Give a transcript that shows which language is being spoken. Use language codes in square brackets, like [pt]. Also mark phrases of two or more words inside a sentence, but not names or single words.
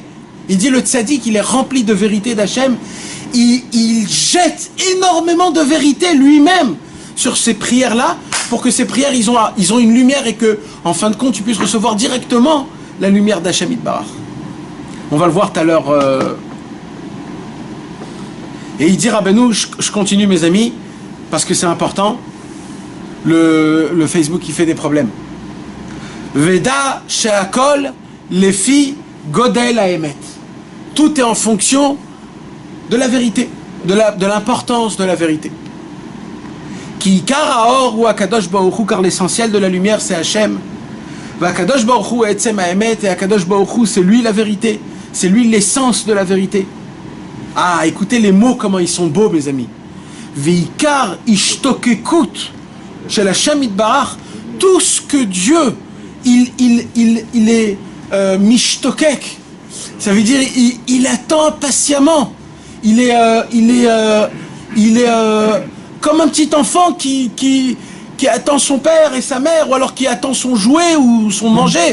[fr] Il dit le tzaddik, il est rempli de vérité d'Hachem, il jette énormément de vérité lui-même sur ces prières-là, pour que ces prières, ils ont une lumière et que, en fin de compte, tu puisses recevoir directement la lumière d'Hachem Yitbarach. On va le voir tout à l'heure. Et il dit, Rabbeinu, je continue mes amis, parce que c'est important, le Facebook, il fait des problèmes. [he] ודע שהכל לפי גודל האמת. [fr] Tout est en fonction de la vérité, de l'importance de la vérité. [he] כי עיקר האור הוא הקדוש ברוך הוא, [fr] car l'essentiel de la lumière c'est Hachem. [he] והקדוש ברוך הוא עצם האמת, [fr] et Akadosh Baruch Hu c'est lui la vérité, c'est lui l'essence de la vérité. Ah, écoutez les mots comment ils sont beaux, mes amis. [he] ועיקר השתוקקות של השם יתברך, [fr] tout ce que Dieu il est mishtokek, ça veut dire il attend patiemment. Il est comme un petit enfant qui attend son père et sa mère, ou alors qui attend son jouet ou son manger.